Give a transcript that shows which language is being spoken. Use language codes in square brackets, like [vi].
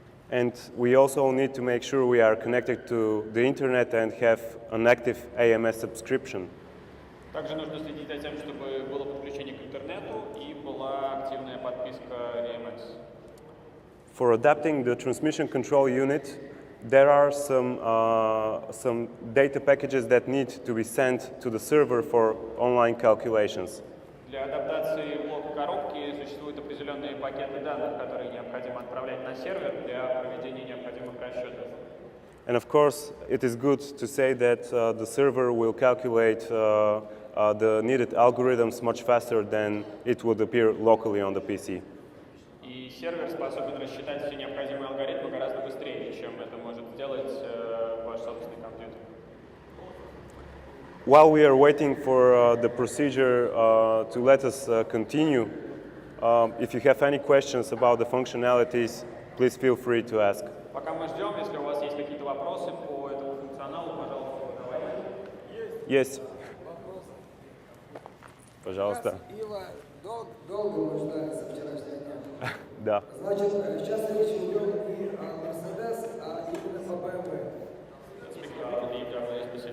[en] And we also need to make sure we are connected to the internet and have an active AMS subscription. [ru] Также нужно следить за тем, чтобы было подключение к интернету и была активная подписка EMS. [en] For adapting the transmission control unit, there are some data packages that need to be sent to the server for online calculations. [ru] Для адаптации блока коробки существуют определенные пакеты данных, которые необходимо отправлять на сервер для проведения необходимых расчетов. [en] And of course, it is good to say that the server will calculate the needed algorithms much faster than it would appear locally on the PC. [ru] И сервер способен рассчитать все необходимые алгоритмы гораздо быстрее, чем это может сделать ваш собственный компьютер. [en] While we are waiting for the procedure to let us continue, if you have any questions about the functionalities, please feel free to ask. [ru] Пока мы ждем, если у вас есть какие-то вопросы по этому функционалу, пожалуйста, задавайте. [en] Yes. [ru] Пожалуйста. Ива, долго мы ждали со вчерашнего дня. Да. Значит, сейчас речь идет не о Mercedes, а именно по BMW.